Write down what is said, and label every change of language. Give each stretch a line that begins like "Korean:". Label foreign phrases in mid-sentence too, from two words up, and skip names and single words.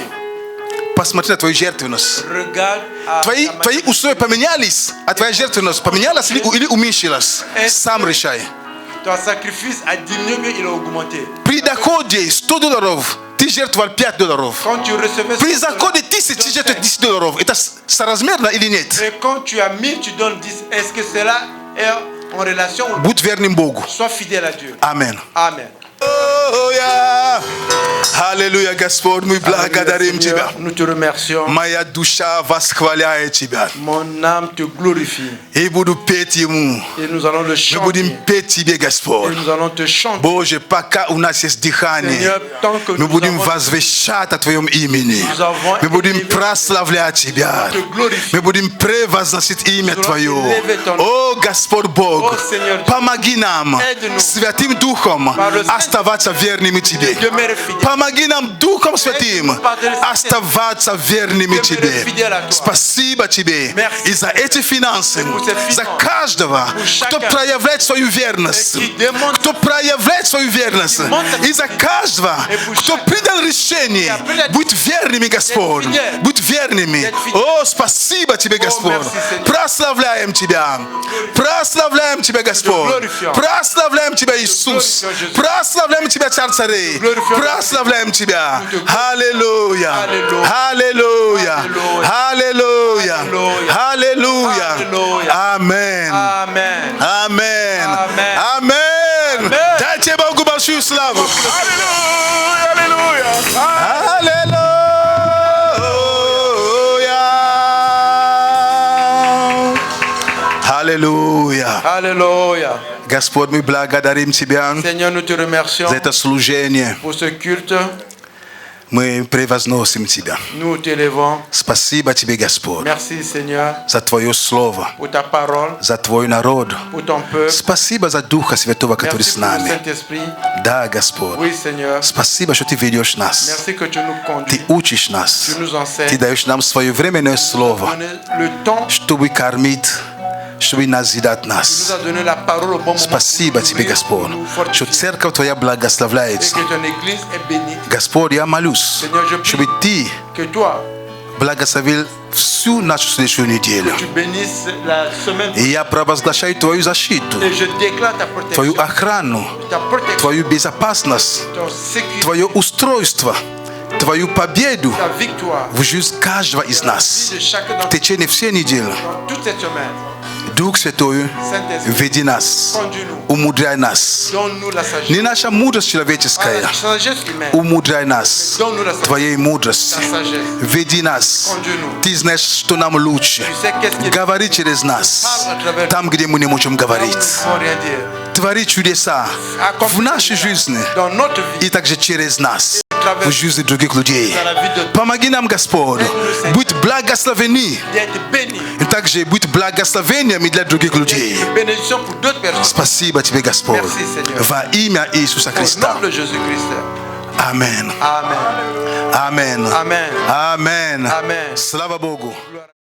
Russian: Посмотри на твою жертвенность. Твои условия поменялись, а твоя жертвенность поменялась или уменьшилась? Сам решай. При доходе $100 ты жертвовал $5. При заходе 1000 ты жертвовал $10. Это соразмерно или нет?
French: Quand tu as 1000, tu donnes 10. Est-ce que cela est en relation?
Russian: Будь верным Богу.
French: Sois fidèle à Dieu. Amen. Amen.
Russian: Аллилуйя, Господь, мы благодарим Тебя.
French: Nous te remercions.
Russian: Моя душа восхваляет Тебя.
French: Mon âme te glorifie.
Russian: И буду петь Ему.
French: Et nous allons le
Russian: Мы
French: chanter.
Russian: будем петь Тебе, Господь.
French: Et nous allons te chanter.
Russian: Боже, пока у нас есть дыхание,
French: Seigneur, tant que
Russian: мы
French: nous
Russian: будем
French: avons-
Russian: возвещать о Твоем имени.
French: Nous avons
Russian: Мы будем
French: élevé-
Russian: прославлять Тебя.
French: te glorifier.
Russian: Мы будем превозносить имя
French: Nous allons
Russian: Твое.
French: élever ton nom.
Russian: О, Господь Бог, О,
French: Seigneur Dieu.
Russian: помоги нам
French: Aide-nous.
Russian: Святым Духом
French: Par le Saint-
Russian: оставаться верными Тебе.
French: Demeurer fidèle.
Russian: Помоги нам Духом Святым
French: Aide-nous par le Saint-
Russian: оставаться верными
French: Demeurer
Russian: Тебе.
French: fidèle à toi.
Russian: Спасибо Тебе
French: Merci.
Russian: и за эти финансы,
French: pour ces finances.
Russian: за каждого,
French: Pour
Russian: кто
French: chacun.
Russian: проявляет свою верность,
French: Et qui démontre-
Russian: кто проявляет свою верность,
French: montre-
Russian: и за каждого,
French: Et pour
Russian: кто
French: chacun.
Russian: принял решение,
French: a pris la-
Russian: будь верными, Господь,
French: fidèle.
Russian: будь верными.
French: D'être fidèle.
Russian: О, спасибо Тебе, Господь.
French: merci, Seigneur.
Russian: Прославляем Тебя. Прославляем Тебя, Господь.
French: glorifions.
Russian: Прославляем Тебя, Иисус.
French: glorifions, Jésus.
Russian: Прославляем Тебя, Царь царей.
French: glorifions,
Russian: Прославляем Тебя.
French: Nous te glorifions.
Russian: Аллилуйя.
French: Alléluia.
Russian: Аллилуйя.
French: Alléluia.
Russian: Аллилуйя. Аллилуйя.
French: Alléluia. Amen. Amen. Amen. Amen. Amen.
Russian: Дайте Богу большую славу. Аллилуйя.
French: Alléluia.
Russian: Господь, мы благодарим Тебя
French: Seigneur, nous te remercions
Russian: за это служение.
French: pour ce culte.
Russian: Мы превозносим Тебя.
French: Nous t'élevons.
Russian: Спасибо Тебе, Господь,
French: Merci, Seigneur,
Russian: за Твое Слово,
French: pour ta parole,
Russian: за Твой народ.
French: pour ton peuple.
Russian: Спасибо за Духа Святого, который
French: Merci
Russian: с
French: pour le
Russian: нами.
French: Saint-Esprit.
Russian: Да, Господь.
French: Oui, Seigneur.
Russian: Спасибо, что Ты ведешь нас.
French: Merci que tu nous
Russian: Ты
French: conduis.
Russian: учишь нас.
French: Tu nous enseignes.
Russian: Ты даешь нам свое временное слово,
French: Donner le temps.
Russian: чтобы кормить, чтобы назидать
French: Tu nous
Russian: нас.
French: as donné la parole au bon moment.
Russian: Спасибо
French: pour
Russian: Тебе,
French: nous
Russian: Господь,
French: fortifier.
Russian: что Церковь Твоя
French: Et
Russian: благословляется.
French: que ton église est bénie.
Russian: Господь, я молюсь,
French: Seigneur, je prie
Russian: чтобы Ты
French: que toi,
Russian: благословил всю нашу следующую неделю.
French: tu bénisses la semaine.
Russian: И я провозглашаю Твою защиту,
French: Et je déclare ta
Russian: Твою
French: protection.
Russian: охрану,
French: Ta protection.
Russian: Твою безопасность,
French: Ton sécurité.
Russian: Твое устройство, Твою победу
French: Ta victoire.
Russian: в жизнь каждого из нас.
French: De chacun
Russian: В
French: d'entre
Russian: течение всей недели
French: nous. Toute cette semaine.
Russian: Дух Святой,
French: Saint-Esprit.
Russian: веди нас,
French: Conduis-nous.
Russian: умудряй нас.
French: Donne-nous la sagesse.
Russian: Не наша мудрость
French: Ah,
Russian: человеческая,
French: la sagesse humaine.
Russian: умудряй нас
French: Donne-nous la sagesse.
Russian: Твоей мудростью.
French: Ta sagesse.
Russian: Веди нас.
French: Conduis-nous.
Russian: Ты знаешь, что нам лучше.
French: Tu sais qu'est-ce qui est
Russian: Говори через нас.
French: Parle à travers nous.
Russian: Там, где мы не можем
French: Là où nous ne
Russian: говорить.
French: pouvons rien dire.
Russian: Твори чудеса в нашей жизни
French: Dans notre vie.
Russian: и также через нас
French: Travers
Russian: в жизни других людей.
French: dans la vie de
Russian: Помоги нам, Господь, быть благословены.
French: d'être béni.
Russian: И также быть благословениями для других людей.
French: Une bénédiction pour d'autres personnes.
Russian: Спасибо Тебе, Господь,
French: Merci, Seigneur.
Russian: во имя Иисуса
French: Au
Russian: Христа.
French: nom de Jésus-Christ. Amen. Amen. Amen. Amen. Amen. Amen.
Russian: Слава Богу.